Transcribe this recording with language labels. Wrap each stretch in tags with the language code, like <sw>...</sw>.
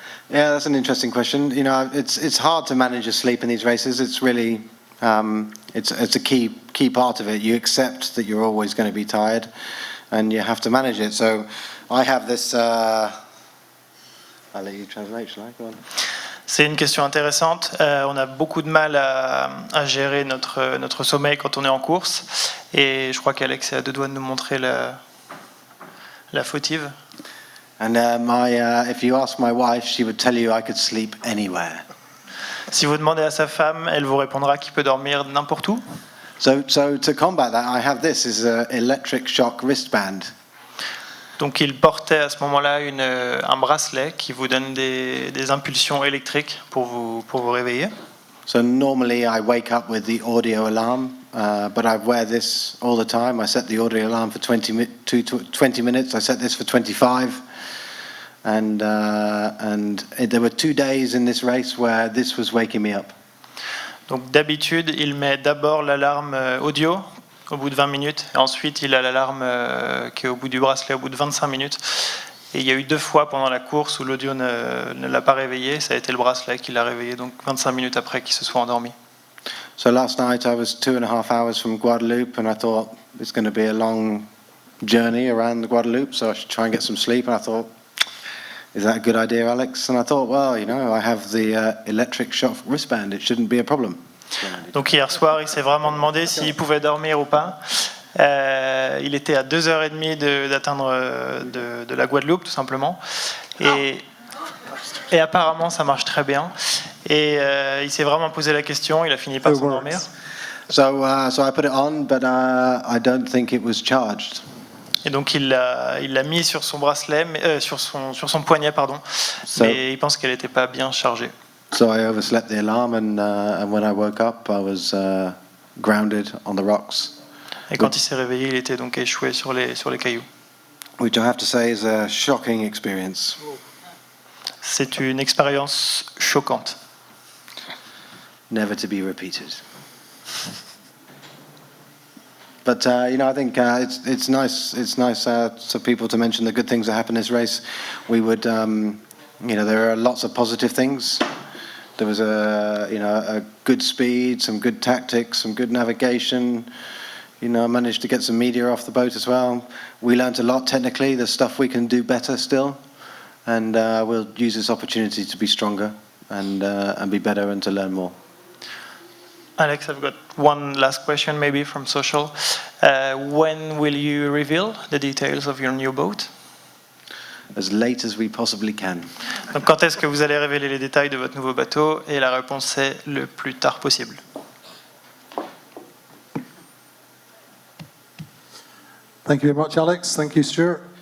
<en>Yeah, that's an interesting question. You know, it's hard to manage your sleep in these races. It's really it's a key part of it. You accept that you're always going to be tired, and you have to manage it. So I have this. I'll let you translate, shall I? Go on.</en> <fr>C'est une question intéressante. On a beaucoup de mal à gérer notre sommeil quand on est en course, et je crois qu'Alex est à deux doigts de nous montrer la fautive.</fr> <en>And if you ask my wife, she would tell you I could sleep anywhere.</en> <fr>Si vous demandez à sa femme, elle vous répondra qu'il peut dormir n'importe où.</fr> <en>So to combat that, I have this is an electric shock wristband.</en> <fr>Donc il portait à ce moment-là un bracelet qui vous donne des impulsions électriques pour vous réveiller.</fr> <en>So normally I wake up with the audio alarm, but I wear this all the time. I set the audio alarm for 20 minutes. I set this for 25. And there were 2 days in this race where this was waking me up.</en> <fr>Donc d'habitude, il met d'abord l'alarme audio au bout de 20 minutes, et ensuite il a l'alarme qui est au bout du bracelet au bout de 25 minutes. Et il y a eu 2 fois pendant la course où l'audio ne l'a pas réveillé, ça a été le bracelet qui l'a réveillé, donc 25 minutes après qu'il se soit endormi.</fr> <en>So last night I was 2.5 hours from Guadeloupe, and I thought it's going to be a long journey around Guadeloupe, so I should try and get some sleep. And I thought, is that a good idea, Alex? And I thought, well, you know, I have the electric shock wristband. It shouldn't be a problem.</en> <fr>Donc hier soir, il s'est vraiment demandé s'il pouvait dormir ou pas. Il était à 2h30 d'atteindre de la Guadeloupe, tout simplement. Et apparemment, ça marche très bien. Et il s'est vraiment posé la question. Il a fini par s'endormir.</fr> <en>So I put it on, but I don't think it was charged.</en> <fr>Et donc il l'a mis sur son bracelet, sur son poignet, pardon. Mais il pense qu'elle n'était pas bien chargée.</fr> <en>So I overslept the alarm, and when I woke up, I was grounded on the rocks.</en> <fr>Et quand il s'est réveillé, il était donc échoué sur les cailloux.</fr> <en>Which I have to say is a shocking experience.</en> <fr>C'est une expérience choquante.</fr> <en>Never to be repeated. But you know, I think it's nice. It's nice for people to mention the good things that happen in this race. We would, you know, there are lots of positive things. There was a good speed, some good tactics, some good navigation. You know, I managed to get some media off the boat as well. We learnt a lot technically. There's stuff we can do better still, and we'll use this opportunity to be stronger and be better and to learn more. Alex, I've got one last question, maybe from social. When will you reveal the details of your new boat? As late as we possibly can.</en> <fr>Donc, quand est-ce que vous allez révéler les détails de votre nouveau bateau? Et la réponse est le plus tard possible.</fr> <en>Thank you very much, Alex. Thank you, Stuart.</en>